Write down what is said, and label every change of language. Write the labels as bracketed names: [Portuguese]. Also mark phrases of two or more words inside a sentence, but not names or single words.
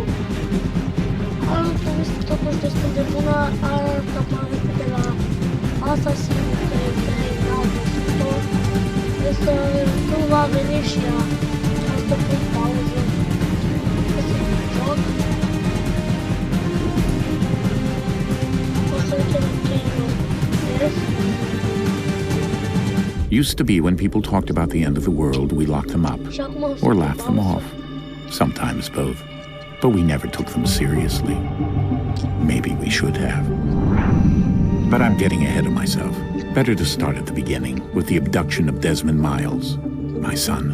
[Romanian] Altul este totuși destul de bună, altă parte de la Assassin's Creed 3 n-au văzut-o, însă nu va veni și ea. Asta pun pauză. Asta e un joc. O să ducem în game-ul. [English] Used to be when people talked about the end of the world, we locked them up or laughed them off. Sometimes both. But we never took them seriously. Maybe we should have. But I'm getting ahead of myself. Better to start at the beginning, with the abduction of Desmond Miles, my son.